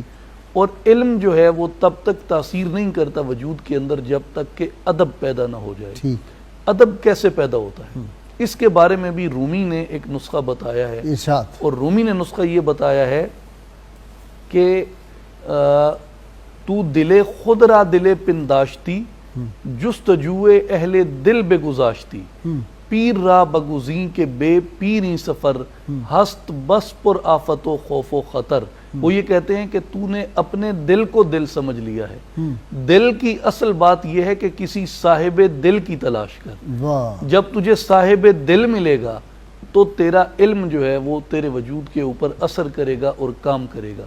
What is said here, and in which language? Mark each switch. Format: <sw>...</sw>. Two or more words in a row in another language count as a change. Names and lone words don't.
<ur>اور علم جو ہے وہ تب تک تاثیر نہیں کرتا وجود کے اندر جب تک کہ ادب پیدا نہ ہو جائے. ادب کیسے پیدا ہوتا ہے اس کے بارے میں بھی رومی نے ایک نسخہ بتایا ہے. اور رومی نے نسخہ یہ بتایا ہے کہ</ur> <fa>تو دل خود را دل پنداشتی جستجوئے اہل دل بگزاشتی. پیر را بگزین کے بے پیری سفر ہست بس پر آفت و خوف و خطر.</fa> <ur>وہ یہ کہتے ہیں کہ تو نے اپنے دل کو دل سمجھ لیا ہے. دل کی اصل بات یہ ہے کہ کسی صاحب دل کی تلاش کر. واہ جب تجھے صاحب دل ملے گا تو تیرا علم جو ہے وہ تیرے وجود کے اوپر اثر کرے گا اور کام کرے گا.</ur>